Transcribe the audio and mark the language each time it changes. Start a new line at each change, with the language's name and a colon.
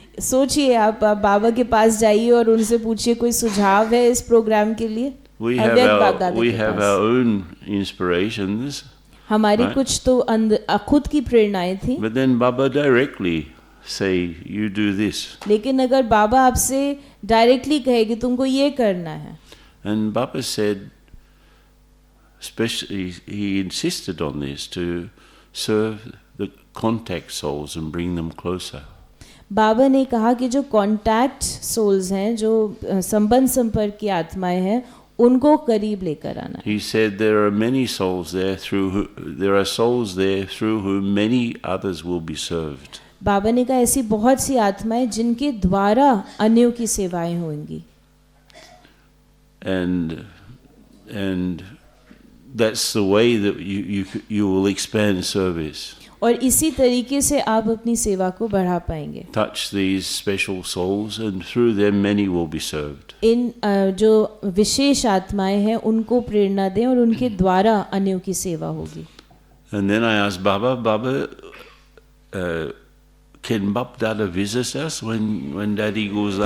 Hindi: सोचिए आप बाबा के पास जाइए और उनसे पूछिए कोई सुझाव है इस प्रोग्राम के लिए.
English: We have our own inspirations.
Hindi: हमारी
English: Right.
Hindi: कुछ तो खुद की प्रेरणाएं थी.
English: But then Baba directly say, "You do this."
Hindi: लेकिन अगर बाबा आपसे डायरेक्टली कहे कि तुमको ये करना है.
English: And Baba said, especially he insisted on this, to serve the contact souls and bring them closer.
Hindi: बाबा ने कहा कि जो कांटेक्ट सोल्स हैं, जो संबंध संपर्क की आत्माएं हैं, उनको करीब लेकर आना.
English: He said there are many souls there there are souls there through whom many others will be served.
Hindi: बाबा ने कहा ऐसी बहुत सी आत्माएं जिनके द्वारा अन्यों की सेवाएं होंगी.
English: And that's the way that you will expand service.
Hindi: और इसी तरीके से आप अपनी सेवा को बढ़ा पाएंगे.
English: Touch these special souls, and through them many will be served.
Hindi: इन जो विशेष आत्माएं हैं उनको प्रेरणा दें और उनके द्वारा अन्यों की सेवा होगी.
English: And then I asked Baba, can Bap Dada visit us when Daddy goes there?